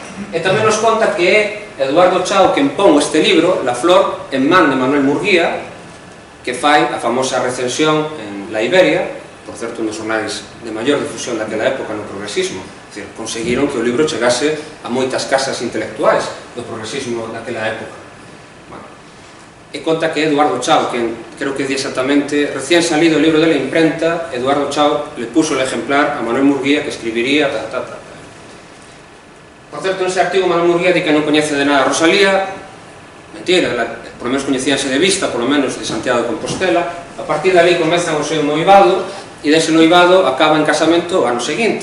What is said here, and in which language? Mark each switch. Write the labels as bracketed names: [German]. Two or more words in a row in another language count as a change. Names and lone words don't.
[Galician] E tamén nos conta que é Eduardo Chao quen pon este libro, La Flor, en man de Manuel Murguía, que fai a famosa recensión en La Iberia, por certo, un dos jornais de maior difusión daquela época no progresismo. É dicir, conseguiron que o libro chegase a moitas casas intelectuais do progresismo daquela época. E conta que Eduardo Chao, que creo que é exactamente, [Spanish] recién salido [Galician] o libro [Spanish] de la imprenta, [Galician] Eduardo Chao [Spanish] le puso el ejemplar a Manuel Murguía, que escribiría [Galician] Por certo, nese artigo Manuel Murguía di que non coñece de nada a Rosalía. Mentira, [Spanish] por lo menos [Galician] coñecíanse de vista, [Spanish] por lo menos [Galician] de Santiago de Compostela. A partir de ali comezan o seu noivado, e dese noivado acaba en casamento o ano seguinte.